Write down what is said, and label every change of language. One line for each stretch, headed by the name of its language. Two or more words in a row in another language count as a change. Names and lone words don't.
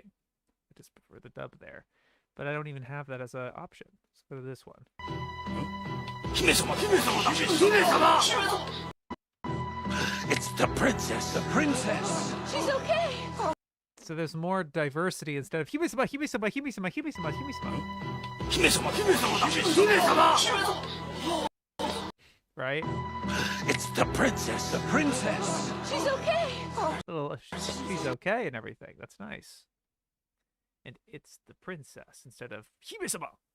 English: I just prefer the dub there. But I don't even have that as an option. Let's go to this one. It's the princess! The princess! She's okay! So there's more diversity instead of
Japanese: 姫様、姫様、姫様、姫様、姫様.
English: Right? It's the princess! The princess! She's okay! She's okay and everything. That's nice. And it's the princess instead of Hime-sama.